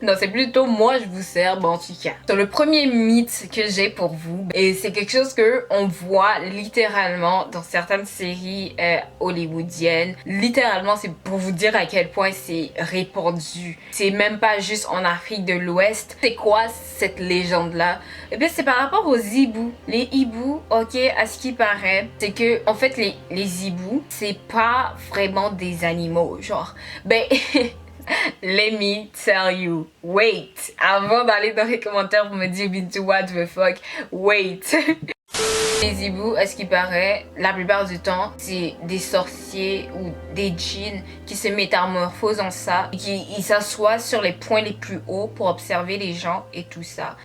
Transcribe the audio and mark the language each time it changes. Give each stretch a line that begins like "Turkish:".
French: Non, c'est plutôt moi je vous sers, bon en tout cas. Donc le premier mythe que j'ai pour vous, et c'est quelque chose que on voit littéralement dans certaines séries hollywoodiennes, littéralement c'est pour vous dire à quel point c'est répandu. C'est même pas juste en Afrique de l'Ouest. C'est quoi cette légende-là? Eh bien, c'est par rapport aux hiboux. Les hiboux, ok, à ce qui paraît, c'est que, en fait, les hiboux, c'est pas vraiment des animaux.
English: Genre, ben, let me tell you. Wait.
French: Avant d'aller dans les commentaires pour me dire, Bintou,
English: what the fuck? Wait.
French: Les hiboux, à ce qui paraît, la plupart du temps, c'est des sorciers ou des djinns qui se métamorphosent en ça, et qui s'assoient sur les points les plus hauts pour observer les gens et tout ça.